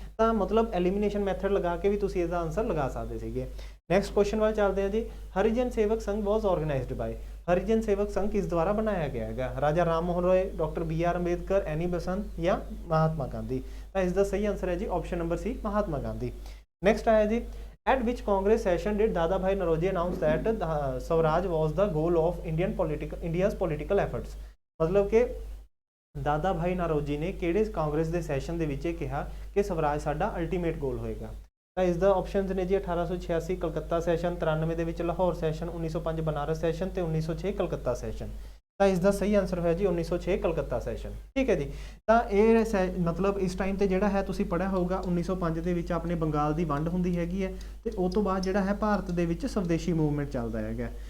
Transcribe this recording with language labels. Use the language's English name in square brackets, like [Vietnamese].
[Punjabi] ਤਾਂ ਮਤਲਬ elimination method ਲਗਾ ਕੇ ਵੀ ਤੁਸੀਂ ਇਹਦਾ ਆਨਸਰ ਲਗਾ ਸਕਦੇ ਸੀਗੇ। ਨੈਕਸਟ ਕੁਐਸਚਨ ਵੱਲ ਚੱਲਦੇ ਹਾਂ ਜੀ। ਹਰੀਜਨ ਸੇਵਕ ਸੰਘ [English] Was organised by. [Punjabi] ਹਰੀਜਨ ਸੇਵਕ ਸੰਘ ਕਿਸ ਦੁਆਰਾ ਬਣਾਇਆ ਗਿਆ ਹੈਗਾ? ਰਾਜਾ ਰਾਮ ਮੋਹਨ ਰਾਏ, ਡਾਕਟਰ BR ਅੰਬੇਦਕਰ, ਐਨੀ ਬਸੰਤ ਜਾਂ ਮਹਾਤਮਾ ਗਾਂਧੀ। ਤਾਂ ਇਸ ਦਾ ਸਹੀ ਆਨਸਰ ਹੈ ਜੀ option number C, Mahatma Gandhi. Next ਆਇਆ ਜੀ, [English] at which Congress session did Dada Bhai Naroji announce that Swaraj was the goal of India's political efforts? [Punjabi] ਮਤਲਬ ਕਿ ਦਾਦਾ ਭਾਈ ਨਰੋਜੀ ਨੇ ਕਿਹੜੇ ਕਾਂਗਰਸ ਦੇ ਸੈਸ਼ਨ ਦੇ ਵਿੱਚ ਇਹ ਕਿਹਾ ਕਿ ਸਵਰਾਜ ਸਾਡਾ ਅਲਟੀਮੇਟ ਗੋਲ ਹੋਏਗਾ? ਤਾਂ ਇਸ ਦਾ ਆਪਸ਼ਨਸ ਨੇ ਜੀ 1886 ਕਲਕੱਤਾ ਸੈਸ਼ਨ, 93 ਦੇ ਵਿੱਚ ਲਾਹੌਰ ਸੈਸ਼ਨ, 1905 ਬਨਾਰਸ ਸੈਸ਼ਨ ਤੇ 1906 ਕਲਕੱਤਾ ਸੈਸ਼ਨ। ਤਾਂ ਇਸ ਦਾ ਸਹੀ ਆਨਸਰ ਹੋਇਆ ਜੀ 1906 ਕਲਕੱਤਾ ਸੈਸ਼ਨ, ਠੀਕ ਹੈ ਜੀ। ਤਾਂ ਇਹ ਮਤਲਬ ਇਸ ਟਾਈਮ ਤੇ ਜਿਹੜਾ ਹੈ ਤੁਸੀਂ ਪੜ੍ਹਿਆ ਹੋਊਗਾ 1905 ਦੇ ਵਿੱਚ ਆਪਣੇ ਬੰਗਾਲ ਦੀ ਵੰਡ ਹੁੰਦੀ ਹੈਗੀ ਹੈ ਤੇ ਉਹ ਤੋਂ ਬਾਅਦ ਜਿਹੜਾ ਹੈ ਭਾਰਤ ਦੇ ਵਿੱਚ ਸਵਦੇਸ਼ੀ ਮੂਵਮੈਂਟ ਚੱਲਦਾ ਹੈਗਾ।